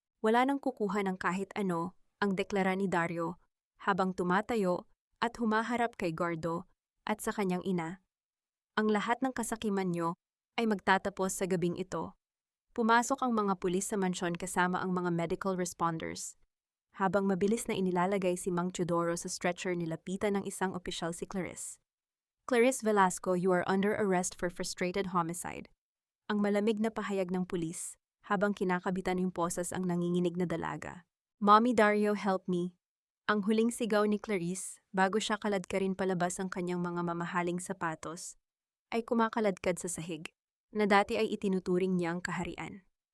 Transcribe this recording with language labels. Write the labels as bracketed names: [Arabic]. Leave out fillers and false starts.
[Filipino] Wala nang kukuha ng kahit ano, ang deklara ni Dario, habang tumatayo at humaharap kay Gardo at sa kanyang ina. Ang lahat ng kasakiman niyo ay magtatapos sa gabing ito. Pumasok ang mga pulis sa mansyon kasama ang mga medical responders. Habang mabilis na inilalagay si Mang Teodoro sa stretcher, nilapitan ng isang opisyal si Clarice. [English] Clarice Velasco, you are under arrest for frustrated homicide. [Filipino] Ang malamig na pahayag ng pulis habang kinakabitan yung posas ang nanginginig na dalaga. [English] Mommy Dario, help me. [Filipino] Ang huling sigaw ni Clarice bago siya kaladkarin palabas ang kanyang mga mamahaling sapatos ay kumakaladkad sa sahig, na dati ay itinuturing niyang kaharian.